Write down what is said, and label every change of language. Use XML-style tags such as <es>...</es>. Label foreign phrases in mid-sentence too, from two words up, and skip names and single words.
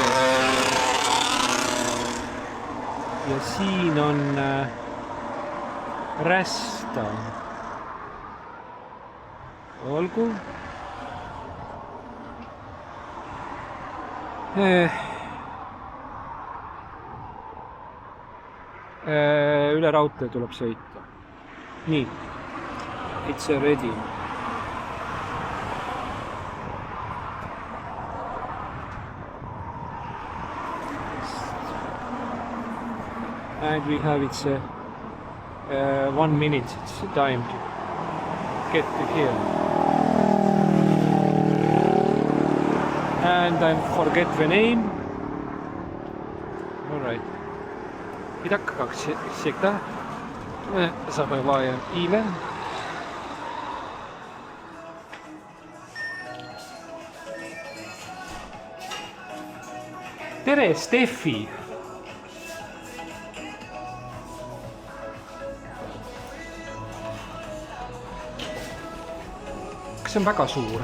<et>Ja siin on rästa. Olgu. Üle raudtee tuleb sõita. Nii.</et> <en>It's ready. And we have it's 1 minute it's time to get to here. And I forget the name. All right.</en> <ru>Итак, как всегда, мы забываем имя.</ru> <et>Tere, Steffi! Kas see on väga suur?</et>